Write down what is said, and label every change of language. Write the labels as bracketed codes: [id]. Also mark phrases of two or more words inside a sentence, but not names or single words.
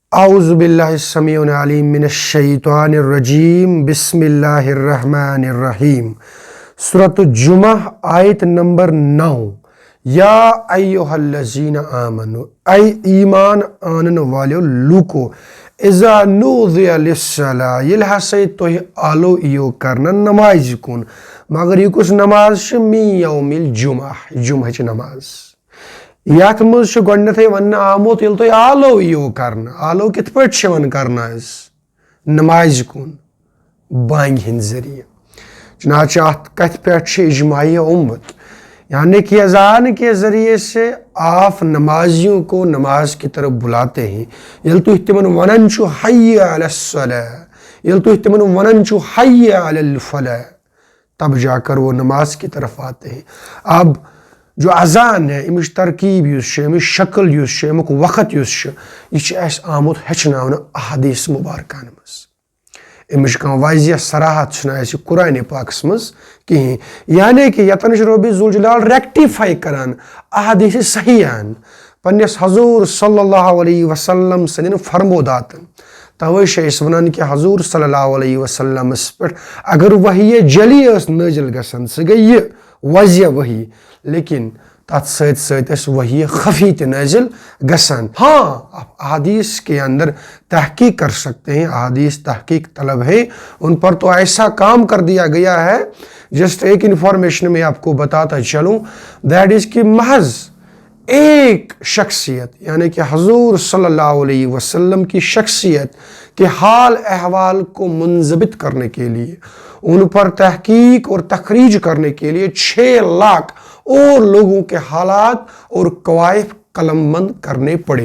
[ar] اعوذ باللہ السمیع العلیم من الشیطان الرجیم بسم اللہ الرحمن الرحیم۔ [ur] سورۃ الجمعہ آیت نمبر 9۔ [ar] یا ایہا الذین آمنوا، [ks] اے ایمان آنن والیو لوکو، [ar] اذا نودی للصلاۃ، [ks] ییٚلہِ ہسا تُہۍ آلو یِیو کرنہٕ نمازِ کُن، مگر یہِ کُس نماز چھِ؟ [ar] من یوم الجمعہ، [ks] جمعہٕچ نماز۔ یتھ منٛز چھُ گۄڈنیٚتھٕے وننہٕ آمُت ییٚلہِ تُہۍ آلو یِیو کرنہٕ، آلو کِتھ پٲٹھۍ چھِ یِوان کرنہٕ حظ؟ نمازِ کُن، بانگہِ ہِنٛدِ ذٔریعہٕ۔ چنانچہ اتھ کتھِ پٮ۪ٹھ چھِ اجماعیہ اُمت، [ur] یعنی کہ اذان کے ذریعے سے آپ نمازیوں کو نماز کی طرف بلاتے ہیں۔ [ks] ییٚلہِ تُہۍ تِمن ونان چھُو [ar] حی علی الصلاۃ، [ks] ییٚلہِ تُہۍ تِمن ونان چھُو [ar] حی علی الفلاح، [ur] تب جا کر وہ نماز کی طرف آتے ہیں۔ اب جو اذان ہے، [ks] امِچ ترکیب یُس چھِ، امِچ شکل یُس چھِ، امیُک وقت یُس چھُ، یہِ چھُ اَسہِ آمُت ہیٚچھناونہٕ احادیث مبارکن منٛز۔ امِچ کانٛہہ واضح صراحت چھنہٕ اَسہِ قرآنِ پاکس منٛز کِہیٖنۍ، یعنی کہ یتن چھُ رۄبِ ذوالجلال ریکٹیفائی کران احادیث صحیحن پننس حضور [ar] صلی اللہ علیہ وسلم [ks] سٕنٛدٮ۪ن فرموداتن۔ توے چھِ أسۍ ونان کہ حضور صلی اللہ علیہ وسلمس پٮ۪ٹھ اگر وحی جلی ٲس نٲزِل گژھان، سۄ گٔے یہِ واضح وحی، لیکن تتھ سۭتۍ سۭتۍ ٲس وحی خفی تہِ نٲزِل گژھان۔ [ur] ہاں، احادیث کے اندر تحقیق کر سکتے ہیں، احادیث تحقیق طلب ہے، ان پر تو ایسا کام کر دیا گیا ہے۔ جسٹ ایک انفارمیشن میں آپ کو بتاتا چلوں، [en] that is [ur] کہ محض ایک شخصیت یعنی کہ حضور [ar] صلی اللہ علیہ وسلم [ur] کی شخصیت کے حال احوال کو منضبط کرنے کے لیے، ان پر تحقیق اور تخریج کرنے کے لیے 6 لاکھ اور لوگوں کے حالات اور کوائف قلم بند کرنے پڑے۔